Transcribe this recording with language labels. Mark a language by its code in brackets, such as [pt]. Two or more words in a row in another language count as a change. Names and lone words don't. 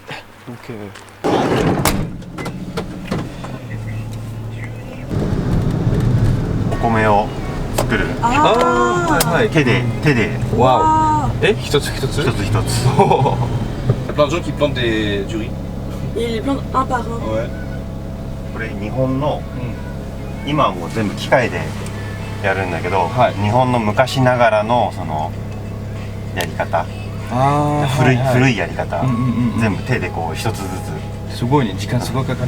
[fr] Donc Waouh. Et hitotsu. Il y a plein de gens qui plantent du riz. Et ils les plantent un par un. Ouais. [ja] これ日本の、今はもう全部機械でやるんだけど、日本の昔ながらのそのやり方、古いやり方、全部手でこう一つずつ。すごいね、時間すごいかかる。